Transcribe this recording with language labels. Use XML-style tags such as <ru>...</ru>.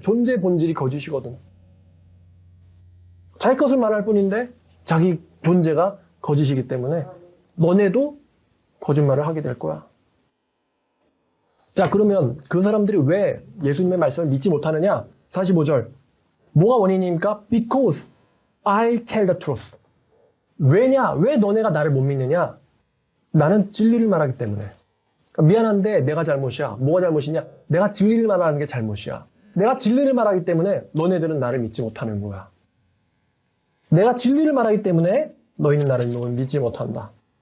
<ko>존재의 본질이 거짓이거든. 자기 것을 말할 뿐인데 자기 존재가 거짓이기 때문에 너네도 거짓말을 하게 될 거야. 자, 그러면 그 사람들이 왜 예수님의 말씀을 믿지 못하느냐? 45절. 뭐가 원인입니까?</ko> <en>Because I tell the truth.</en> <ko>왜냐? 왜 너네가 나를 못 믿느냐? 나는 진리를 말하기 때문에. 그러니까 미안한데 내가 잘못이야. 뭐가 잘못이냐? 내가 진리를 말하는 게 잘못이야. 내가 진리를 말하기 때문에 너네들은 나를 믿지 못하는 거야. 내가 진리를 말하기 때문에 너희는 나를 믿지 못한다.</ko>